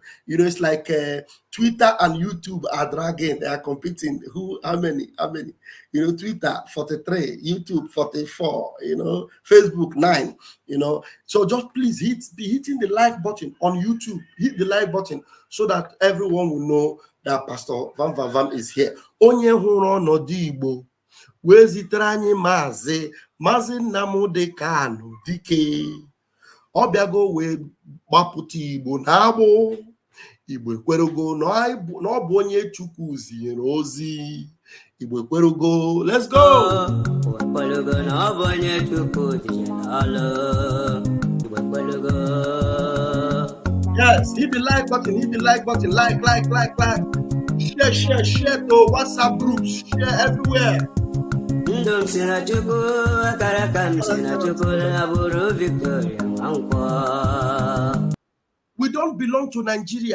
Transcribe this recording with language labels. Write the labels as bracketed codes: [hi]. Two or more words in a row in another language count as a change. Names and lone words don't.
[en] It's like Twitter and YouTube are dragging, they are competing. How many? Twitter 43, YouTube 44, Facebook 9, So just please be hitting the like button on YouTube. Hit the like button so that everyone will know that Pastor Vam Vam Vam is here. [ig] Onye hụrụ ọnọdụ Igbo wee zitere anyị Maazị Nnamdi Kanu Dike. Ọ bịago wee gbapụta Igbo n'agbụ. Igbo ekwerugo na ọ bụ onye Chukwu zinyere ozi. Igbo ekwerugo. [en] Let's go. [ig] Igbo ekwerugo na ọ bụ onye Chukwu zinyere ọlụ. Igbo ekwerugo. [en] Yes, hit the like button. Like. Share to WhatsApp groups. Share everywhere. We don't belong to Nigeria.